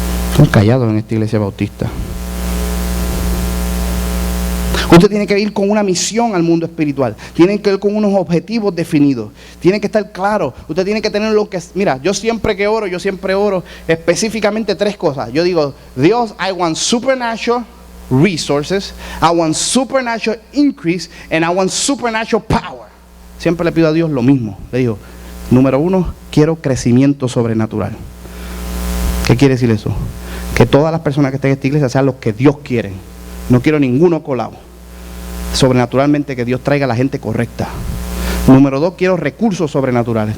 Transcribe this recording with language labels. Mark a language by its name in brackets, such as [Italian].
[Spanish] Estamos callados en esta iglesia bautista. Usted tiene que ir con una misión al mundo espiritual. Tiene que ir con unos objetivos definidos. Tiene que estar claro. Usted tiene que tener lo que... Mira, yo siempre oro específicamente 3 cosas. Yo digo, Dios, [English] I want supernatural resources, I want supernatural increase, and I want supernatural power. [Spanish] Siempre le pido a Dios lo mismo. Le digo, número 1, quiero crecimiento sobrenatural. ¿Qué quiere decir eso? Que todas las personas que estén en esta iglesia sean los que Dios quiere. No quiero ninguno colado. Sobrenaturalmente que Dios traiga a la gente correcta. Número 2, quiero recursos sobrenaturales.